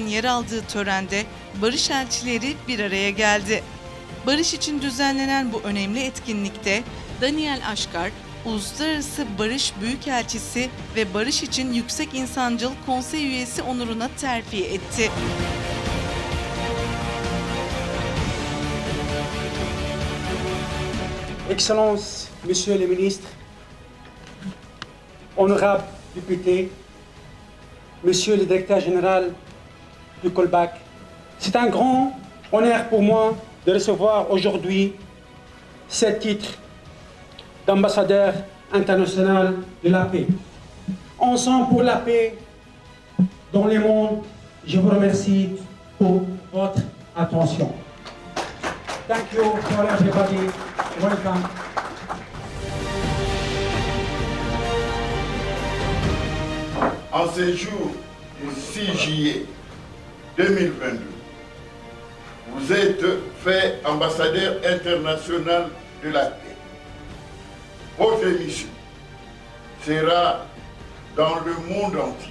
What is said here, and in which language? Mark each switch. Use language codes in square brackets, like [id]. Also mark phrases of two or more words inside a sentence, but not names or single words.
[tr] yer aldığı törende barış elçileri bir araya geldi. Barış için düzenlenen bu önemli etkinlikte Daniel Aşkar, Uluslararası Barış Büyükelçisi ve Barış için Yüksek İnsancıl Konsey Üyesi onuruna terfi etti. [fr] Excellences, Messieurs les ministres, honorables députés, Monsieur le directeur général du Colbac, c'est un grand honneur pour moi de recevoir aujourd'hui ce titre d'ambassadeur international de la paix. Ensemble pour la paix dans le monde, je vous remercie pour votre attention. [en] Thank you for everybody. Welcome. [fr] En ce jour du 6 juillet 2022, vous êtes fait ambassadeur international de la paix. Votre mission sera dans le monde entier.